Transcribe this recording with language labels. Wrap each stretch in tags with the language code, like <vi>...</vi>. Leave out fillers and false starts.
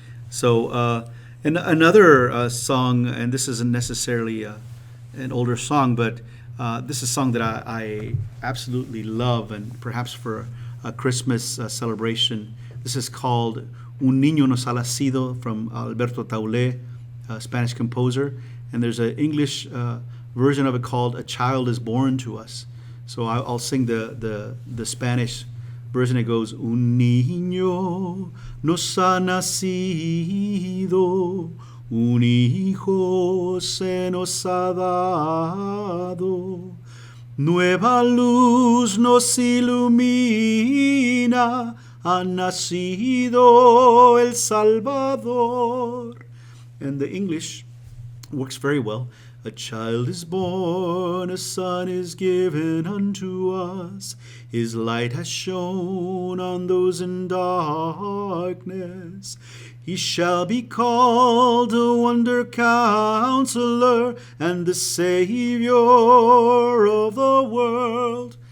<en>So and another song, and this isn't necessarily an older song, but this is a song that I absolutely love, and perhaps for a Christmas celebration. This is called Un Niño Nos Ha Nacido from Alberto Taulé, a Spanish composer, and there's an English version of it called A Child Is Born to Us. So I'll sing the Spanish version. It goes,</en> <es>Un niño nos ha nacido, un hijo se nos ha dado, nueva luz nos ilumina, ha nacido el Salvador.</es> <en>And the English works very well. A child is born, a son is given unto us. His light has shone on those in darkness. He shall be called a wonder counselor and the Savior of the world.</en>